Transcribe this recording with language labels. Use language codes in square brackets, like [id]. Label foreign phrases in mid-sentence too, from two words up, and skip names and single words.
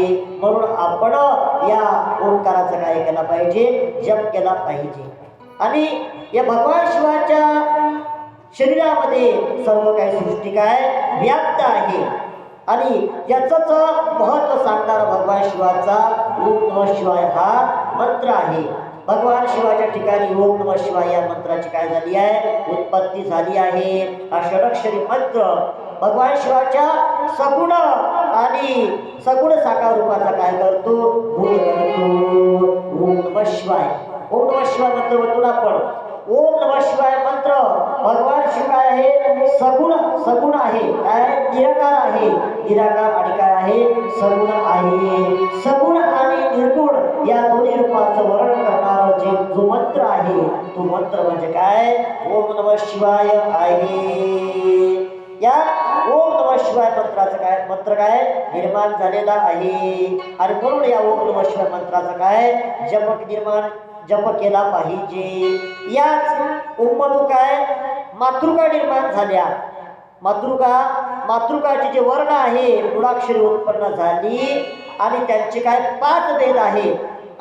[mr] म्हणून आपण या ओंकाराचं काय केलं पाहिजे? जप केला पाहिजे. आणि या भगवान शिवाच्या शरीरामध्ये सर्व काही सृष्टी काय व्याप्त आहे. आणि याचंच महत्व सांगणारा भगवान शिवाचा ओम नमः शिवाय हा मंत्र आहे. भगवान शिवाच्या ठिकाणी ओम नमः शिवाय या मंत्राची काय झाली आहे? उत्पत्ती झाली आहे. हा षडक्षरी मंत्र भगवान शिवाच्या सगुण आणि सगुण साकार रूपाचा काय करतो? बोध करतो. ओम नमः शिवाय. ओम नमः शिवाय मंत्र म्हणतो आपण. ओम नमः शिवाय मंत्र भगवान शिवाय आहे सगुण आहे. काय? निराकार आहे. निराकार आणि काय आहे? सगुण आहे. सगुण आणि निर्गुण या दोन्ही रूपाचं वर्णन करणारा जो मंत्र आहे तो मंत्र म्हणजे काय? ओम नमः शिवाय आहे. या ओम नमः शिवाय मंत्राचं काय? मंत्र काय निर्माण झालेला आहे. आणि म्हणून या ओम नमः शिवाय मंत्राचं काय? जप केला पाहिजे. याच ओममधून काय? मातृका निर्माण झाल्या. मातृकाचे जे वर्ण आहे मूळाक्षरी उत्पन्न झाली आणि त्यांचे काय 5 भेद आहे.